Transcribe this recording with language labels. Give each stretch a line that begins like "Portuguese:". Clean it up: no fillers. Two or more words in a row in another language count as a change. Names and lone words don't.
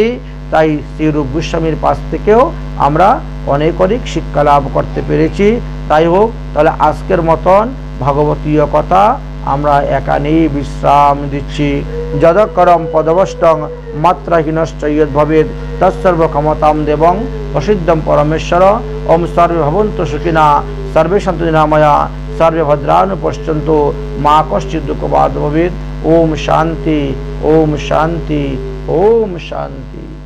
Bangla: তাই শ্রী রূপ গোস্বামীর পাশ থেকেও আমরা অনেক অনেক শিক্ষা লাভ করতে পেরেছি। তাই হোক, তাহলে আজকের মতন ভাগবতীয় কথা আমরা এখানেই বিশ্রাম দিচ্ছি।
Sanskrit: যদকরম পদবষ্টং মাত্রাহীনশ্চ ইয়দ্ভবেদ তৎসর্ব ক্ষমতাম দেবং প্রসিদ্ধম পরমেশ্বর। ওম সর্বে ভবন্তু সুখিনা সর্বে সন্তু নিরাময়া सर्वे भद्राणि पश्यन्तु मा कश्चित् दुःखभाग् भवेत्। ओम शांति ओम शांति ओम शांति।